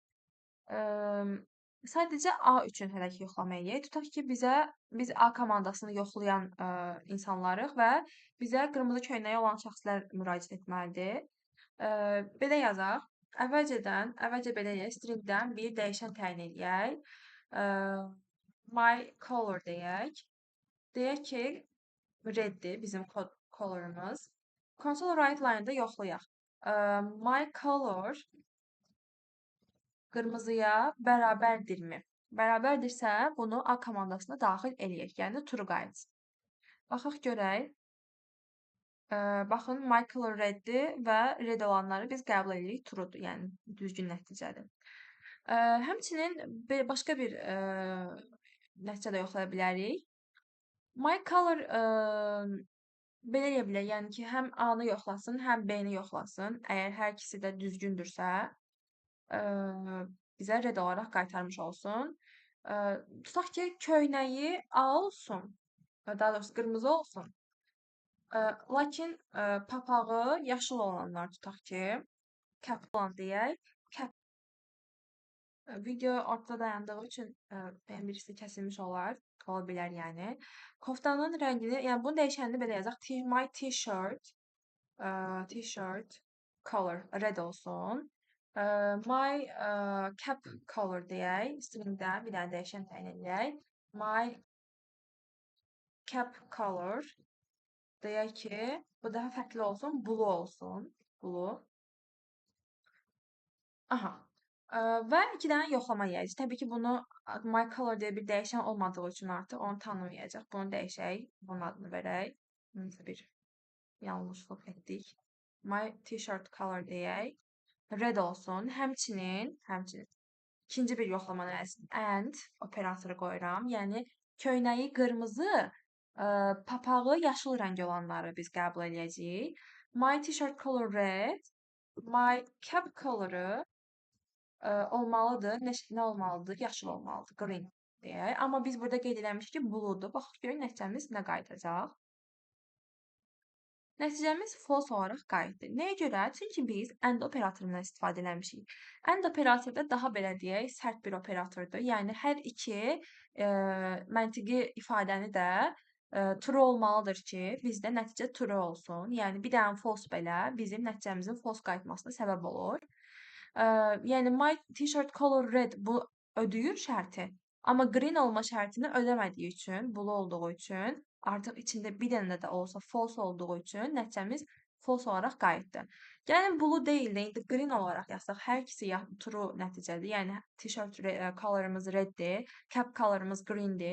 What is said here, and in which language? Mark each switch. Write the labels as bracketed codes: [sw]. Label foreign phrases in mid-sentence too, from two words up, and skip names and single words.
[az] Sadəcə A üçün hələ ki yoxlama eləyək. Tutaq ki, biz A komandasını yoxlayan insanlarıq və bizə qırmızı köynəyi olan şəxslər müraciət etməlidir. Belə yazaq. Əvvəlcə belə eləyək. Stringdən bir dəyişən təyin eləyək. [en] My color [az] deyək. Deyək ki, reddir bizim colorumuz. [en] Console write line- [az] da yoxlayaq. [en] My color [az] qırmızıya bərabərdirmi? Bərabərdirsə, bunu A komandasına daxil eləyək. Yəni, true qayıtsın. Baxaq görək. Baxın, [en] my color [az] reddir və red olanları biz qəbul edirik. Truedur, yəni düzgün nəticədir. Həmçinin başqa bir nəticə də yoxlaya bilərik. [en] My color [az] belə eləyə bilər, yəni ki, həm A-nı yoxlasın, həm B-ni yoxlasın. Əgər hər ikisi də düzgündürsə, bizə red olaraq qaytarmış olsun. Tutaq ki, köynəyi A olsun, daha doğrusu qırmızı olsun. Lakin papağı yaşıl olanlar tutaq ki, cap olan deyək. Video ortada dayandığı üçün birisi kəsilmiş ola bilər yəni. Koftanın rəngini, yəni bunu dəyişənini belə yazaq. [en] My t-shirt color red [az] olsun. [en] My cap color [az] deyək. Stringdən bir dənə dəyişən təyin edək. [en] My cap color [az] deyək ki, bu daha fərqli olsun. Blue olsun. Blue. Aha. Və 2 dənə yoxlama eləyəcək. Təbii ki, bunu [en] my color [az] deyə bir dəyişən olmadığı üçün artıq onu tanımayacaq. Bunu dəyişək, bunun adını verək. Nəsə bir yanlışlıq etdik. [en] My t-shirt color [az] deyək. Red olsun. Həmçinin ikinci bir yoxlama nəzərində and operatoru qoyuram. Yəni köynəyi qırmızı, papağı yaşıl rəng olanları biz qəbul eləyəcəyik. [en] My t-shirt color red. My cap coloru [az] olmalıdır. Nə olmalıdır? Yaşıl olmalıdır. Green deyək. Amma biz burada qeyd eləmişik ki, blue'dur. Baxaq görək nəticəmiz nə qayıdacaq. Nəticəmiz false olaraq qayıtdı. Nəyə görə? Çünki biz and operatorundan istifadə eləmişik. And operatorda daha belə deyək, sərt bir operatordur. Yəni hər iki məntiqi ifadəni də true olmalıdır ki, bizdə nəticə true olsun. Yəni bir dənə false belə bizim nəticəmizin false qayıtmasına səbəb olur. Yəni [en] my t-shirt color red [az] bu ödəyir şərti. Amma green olma şərtini ödəmədiyi üçün, blue olduğu üçün, artıq içində bir dənə də olsa false olduğu üçün nəticəmiz false olaraq qayıtdı. Yəni blue deyil də indi green olaraq yazsaq, hər ikisi true nəticədir. Yəni t-shirt colorımız reddir, cap colorımız greendir.